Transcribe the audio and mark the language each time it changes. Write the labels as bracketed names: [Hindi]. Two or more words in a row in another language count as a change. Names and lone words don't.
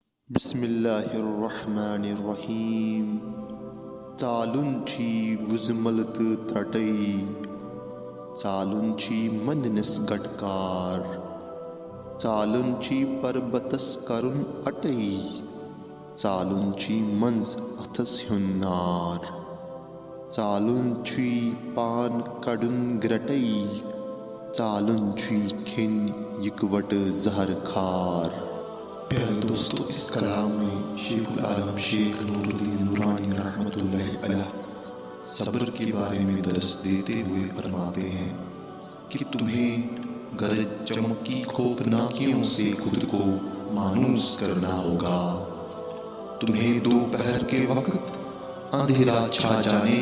[Arabic] بسم الله الرحمن الرحیم [Kashmiri] ژالُن چھی وُزمل تہٕ ترٹے ژالُن چھی مندنس گٹکار ژالُن چھی پربتس کرُن اٹے ژالُن چھی منز اتھس ہیُن نار ژالُن چھی پان کڑُن گرٹے ژالُن چھی کھیٚنۍ اِکوٹہٕ زہر کھار۔ [Urdu] پیارے دوستو، اس کلام میں شیخ العالم شیخ نور الدین نورانی [Arabic] رحمۃ اللہ علیہ [Urdu] صبر کے بارے میں درس دیتے ہوئے فرماتے ہیں کہ تمہیں گرج چمک کی خوفناکیوں سے خود کو مانوس کرنا ہوگا، تمہیں دوپہر کے وقت اندھیرا چھا جانے